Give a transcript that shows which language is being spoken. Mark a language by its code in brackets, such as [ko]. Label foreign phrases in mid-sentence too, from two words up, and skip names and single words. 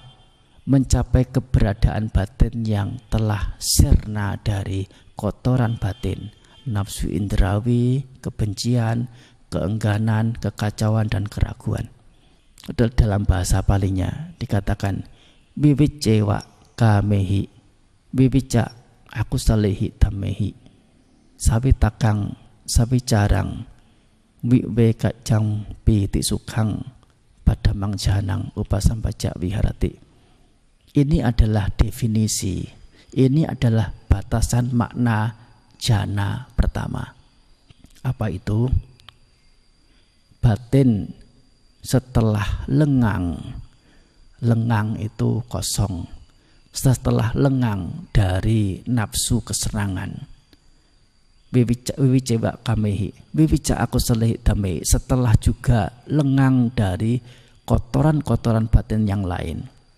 [id] Mencapai keberadaan batin yang telah sirna dari kotoran batin, nafsu indrawi, kebencian, keengganan, kekacauan, dan keraguan. Dalam bahasa Palinya dikatakan [pi] wiwicewa kamehi, wiwica aku salehi tamehi, sawitakang sawicarang, wiwekajang piti sukhang, padamang janang upasambaja viharati. [id] Ini adalah definisi, ini adalah batasan makna jhana pertama. Apa itu? Batin setelah lengang, lengang itu kosong, setelah lengang dari nafsu kesenangan, [pi] wiwicewa kamehi, wiwica aku salehi damehi, [id] setelah juga lengang dari kotoran-kotoran batin yang lain,